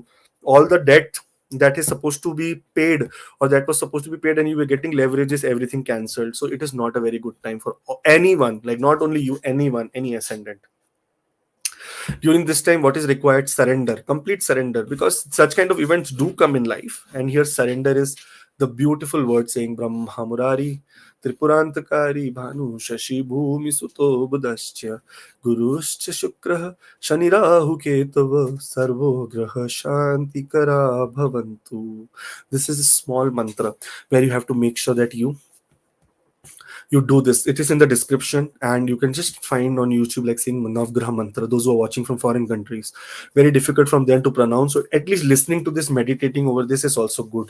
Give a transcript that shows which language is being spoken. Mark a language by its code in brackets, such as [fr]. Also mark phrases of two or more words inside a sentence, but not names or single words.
[en] All the debt that is supposed to be paid, or that was supposed to be paid, and you were getting leverages, everything cancelled. So it is not a very good time for anyone, like not only you, anyone, any ascendant. During this time, what is required? Surrender, complete surrender, because such kind of events do come in life. And here surrender is the beautiful word saying [sa] Brahmaa Muraaris-Tripuraantakaarii Bhaanuh Shashii Bhuumisuto Budhash-Ca Gurush-Ca Shukrah Shani-Raahu-Ketavah Sarvo Graha Shantikara Bhavantu. [en] This is a small mantra where you have to make sure that you do this. It is in the description, and you can just find on YouTube, like saying Navgraha mantra. Those who are watching from foreign countries, very difficult from them to pronounce, so at least listening to this, meditating over this is also good.